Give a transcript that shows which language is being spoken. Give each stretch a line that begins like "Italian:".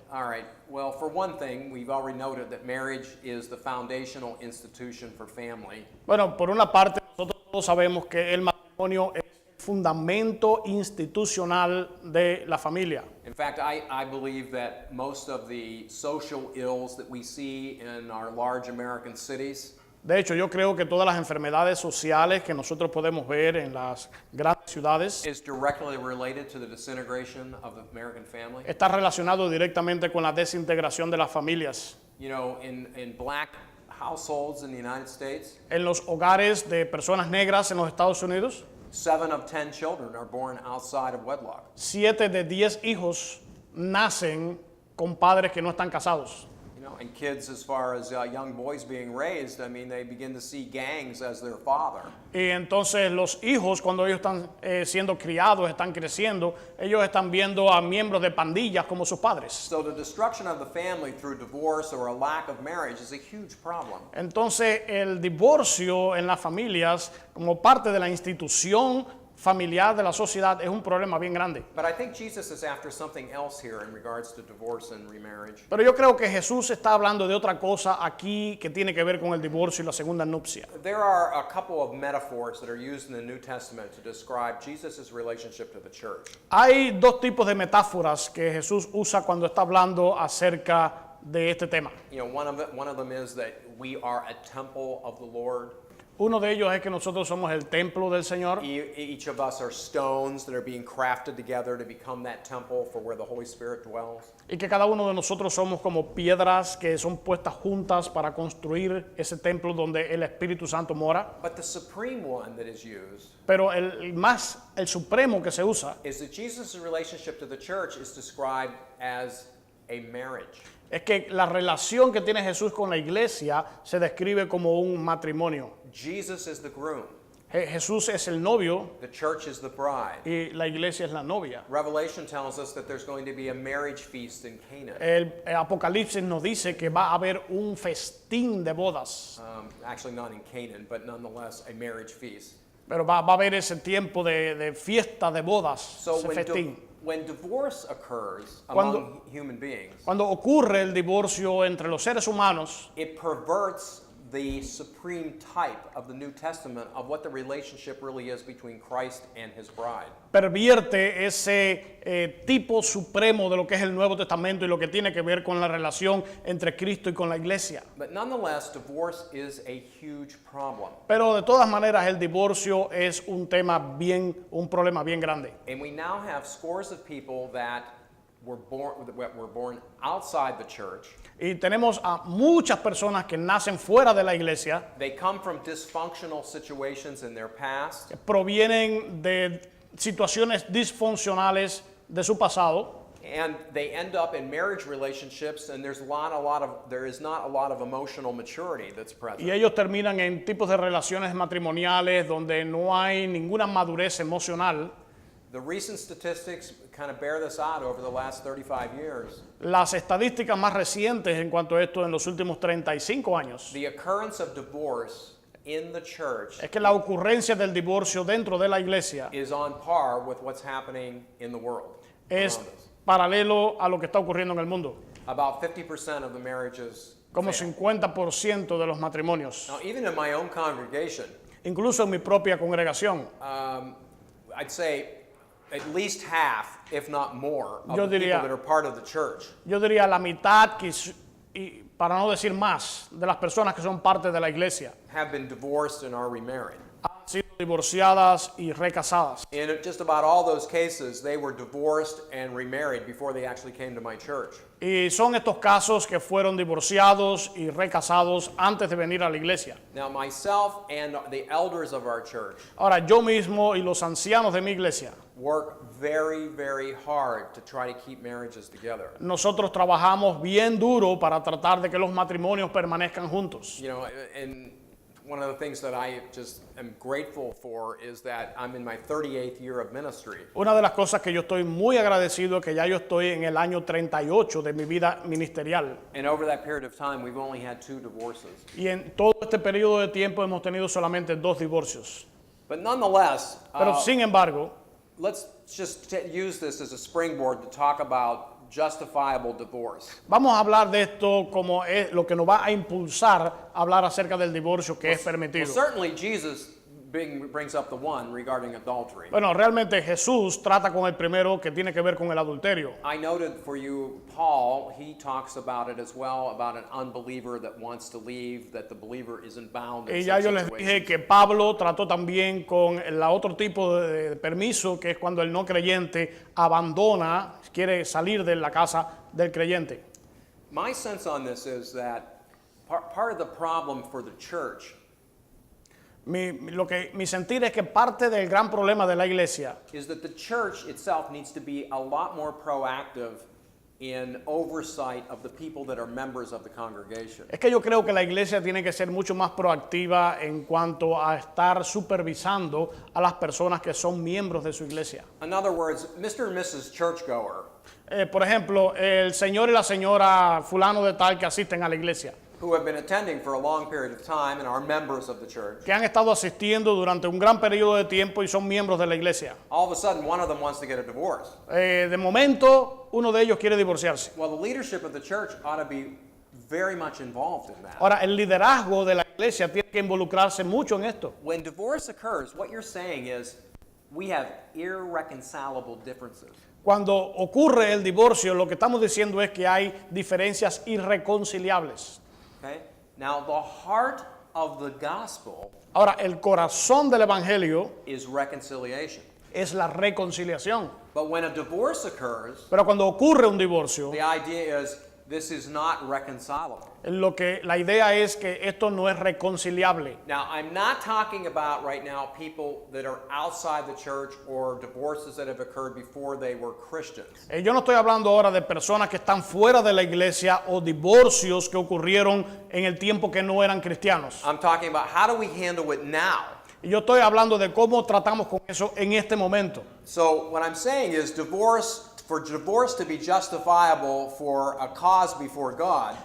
English: All right. Well, for one thing, we've already noted that marriage is the foundational institution for family.
Spanish: Bueno, por una parte, nosotros todos sabemos que el matrimonio es el fundamento institucional de la familia.
English: In fact, I believe that most of the social ills that we see in our large American cities
Spanish: De hecho, yo creo que todas las enfermedades sociales que nosotros podemos ver en las grandes ciudades
English: is directly related to the disintegration of the American family.
Spanish: está relacionado directamente con la desintegración de las familias.
English: You know, in black households in the United States,
Spanish: En los hogares de personas negras en los Estados Unidos,
English: 7 of 10 children are born outside of wedlock.
Spanish: 7 de 10 hijos nacen con padres que no están casados.
English: You know, and kids, as far as young boys being raised, I mean, they begin to see gangs as their father.
Spanish: Y entonces los hijos, cuando ellos están siendo criados, están creciendo, ellos están viendo a miembros de pandillas como sus padres.
English: So the destruction of the family through divorce or a lack of marriage is a huge problem.
Spanish: Entonces el divorcio en las familias, como parte de la institución familiar de la sociedad, es un problema bien grande.
English: But I think Jesus is after something else here in regards to divorce and remarriage.
Spanish: Pero yo creo que Jesús está hablando de otra cosa aquí que tiene que ver con el divorcio y la segunda nupcia.
English: There are a couple of metaphors that are used in the New Testament to describe Jesus' relationship to the church.
Spanish: Hay dos tipos de metáforas que Jesús usa cuando está hablando acerca de este tema.
English: You know, one of them is that we are a temple of the Lord.
Spanish: Uno de ellos es que nosotros somos el templo del Señor
English: Each of us are stones that are being crafted together to become that temple for where the Holy Spirit dwells.
Spanish: y que cada uno de nosotros somos como piedras que son puestas juntas para construir ese templo donde el Espíritu Santo mora.
English: But the supreme one that is used
Spanish: Pero el supremo que se usa
English: is that Jesus' relationship to the church is described as a marriage.
Spanish: es que la relación que tiene Jesús con la iglesia se describe como un matrimonio.
English: Jesus is the groom.
Spanish: Jesús es el novio
English: The church is the bride.
Spanish: y la iglesia es la novia.
English: Revelation tells us that there's going to be a marriage feast in Canaan.
Spanish: El Apocalipsis nos dice que va a haber un festín de bodas,
English: Actually, not in Canaan, but nonetheless a marriage feast.
Spanish: pero va a haber ese tiempo de fiesta de bodas,
English: So
Spanish: ese festín.
English: when divorce occurs
Spanish: Cuando-
English: among human beings,
Spanish: Cuando ocurre el divorcio entre los seres humanos,
English: it perverts the supreme type of the New Testament of what the relationship really is between Christ and his bride.
Spanish: Pervierte ese tipo supremo de lo que es el Nuevo Testamento y lo que tiene que ver con la relación entre Cristo y con la iglesia.
English: But nonetheless, divorce is a huge problem.
Spanish: Pero de todas maneras el divorcio es un problema bien grande.
English: And we now have scores of people that were born outside the church.
Spanish: Y tenemos a muchas personas que nacen fuera de la iglesia,
English: They come from dysfunctional situations in their past.
Spanish: que provienen de situaciones disfuncionales de su pasado,
English: And they end up in marriage relationships, and there is not a lot of emotional maturity that's present.
Spanish: y ellos terminan en tipos de relaciones matrimoniales donde no hay ninguna madurez emocional.
English: The recent statistics kind of bear this out over the last 35 years.
Spanish: Las estadísticas más recientes en cuanto a esto en los últimos 35 años
English: The occurrence of divorce in the church
Spanish: es que la ocurrencia del divorcio dentro de la iglesia
English: is on par with what's happening in the world
Spanish: es
English: around us.
Spanish: paralelo a lo que está ocurriendo en el mundo.
English: About 50% of the marriages
Spanish: Como
English: fail.
Spanish: 50% de los matrimonios.
English: Now, even in my own congregation,
Spanish: Incluso en mi propia congregación,
English: I'd say at least half, if not more, of
Spanish: Yo
English: the
Spanish: diría-
English: people that are part of the church
Spanish: yo diría la mitad, y para no decir más, de las personas que son parte de la iglesia
English: have been divorced and are remarried.
Spanish: han sido divorciadas y recasadas.
English: In just about all those cases, they were divorced and remarried before they actually came to my church.
Spanish: Y son estos casos que fueron divorciados y recasados antes de venir a la iglesia.
English: Now, myself and the elders of our church
Spanish: Ahora, yo mismo y los ancianos de mi iglesia,
English: work very, very hard to try to keep marriages together.
Spanish: nosotros trabajamos bien duro para tratar de que los matrimonios permanezcan juntos.
English: You know, and one of the things that I just am grateful for is that I'm in my 38th year of ministry.
Spanish: Una de las cosas que yo estoy muy agradecido es que ya yo estoy en el año 38 de mi vida ministerial.
English: And over that period of time, we've only had 2 divorces.
Spanish: Y en todo este periodo de tiempo hemos tenido solamente 2 divorcios.
English: But nonetheless,
Spanish: Pero sin embargo,
English: let's just use this as a springboard to talk about justifiable divorce.
Spanish: vamos a hablar de esto como es lo que nos va a impulsar a hablar acerca del divorcio que es
English: Well,
Spanish: permitido.
English: certainly Jesus brings up the one regarding adultery.
Spanish: Bueno, realmente Jesús trata con el primero que tiene que ver con el adulterio.
English: I noted for you, Paul, he talks about it as well, about an unbeliever that wants to leave, that the believer isn't bound in
Spanish: Y ya
English: such
Spanish: yo les
English: situations.
Spanish: dije que Pablo trató también con el otro tipo de permiso, que es cuando el no creyente abandona, quiere salir de la casa del creyente.
English: My sense on this is that part of the problem for the church
Spanish: Mi sentir es que parte del gran problema de la iglesia
English: is that the church itself needs to be a lot more proactive in oversight of the people that are members of the congregation.
Spanish: es que yo creo que la iglesia tiene que ser mucho más proactiva en cuanto a estar supervisando a las personas que son miembros de su iglesia.
English: In other words, Mr. and Mrs. Churchgoer,
Spanish: Por ejemplo, el señor y la señora fulano de tal que asisten a la iglesia,
English: who have been attending for a long period of time and are members of the church,
Spanish: que han estado asistiendo durante un gran periodo de tiempo y son miembros de la iglesia.
English: all of a sudden one of them wants to get a divorce.
Spanish: De momento, uno de ellos quiere divorciarse.
English: Well, the leadership of the church ought to be very much involved in that.
Spanish: Ahora, el liderazgo de la iglesia tiene que involucrarse mucho en esto.
English: When divorce occurs, what you're saying is we have irreconcilable differences.
Spanish: Cuando ocurre el divorcio, lo que estamos diciendo es que hay diferencias irreconciliables.
English: Okay? Now, the heart of the gospel
Spanish: Ahora, el corazón del evangelio
English: is reconciliation.
Spanish: es la reconciliación.
English: But when a divorce occurs,
Spanish: Pero cuando ocurre un divorcio,
English: the idea is this is not reconcilable.
Spanish: la idea es que esto no es reconciliable.
English: Now, I'm not talking about right now people that are outside the church or divorces that have occurred before they were Christians.
Spanish: Yo no estoy hablando ahora de personas que están fuera de la iglesia o divorcios que ocurrieron en el tiempo que no eran cristianos.
English: I'm talking about how do we handle it now?
Spanish: Y yo estoy hablando de cómo tratamos con eso en este momento.
English: So, what I'm saying is for divorce to be justifiable for a cause before God,